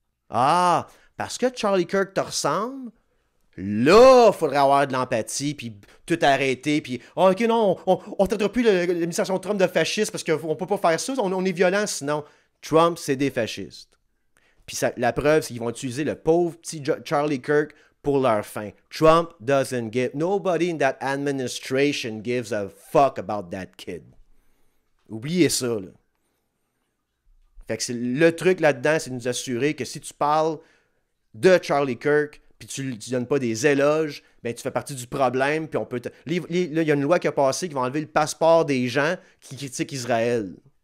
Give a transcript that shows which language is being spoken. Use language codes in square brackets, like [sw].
[fr] Ah, parce que Charlie Kirk te ressemble? Là, il faudrait avoir de l'empathie, puis tout arrêter, puis oh, ok, non, on ne traitera plus l'administration Trump de fasciste parce qu'on ne peut pas faire ça, on est violent sinon. Trump, c'est des fascistes. Puis la preuve, c'est qu'ils vont utiliser le pauvre petit Charlie Kirk pour leur fin. [en] Trump doesn't give, nobody in that administration gives a fuck about that kid. [fr] Oubliez ça, là. Fait que le truc là-dedans, c'est de nous assurer que si tu parles de Charlie Kirk, puis tu ne donnes pas des éloges, ben tu fais partie du problème, puis on peut... Là, il y a une loi qui a passé qui va enlever le passeport des gens qui critiquent Israël.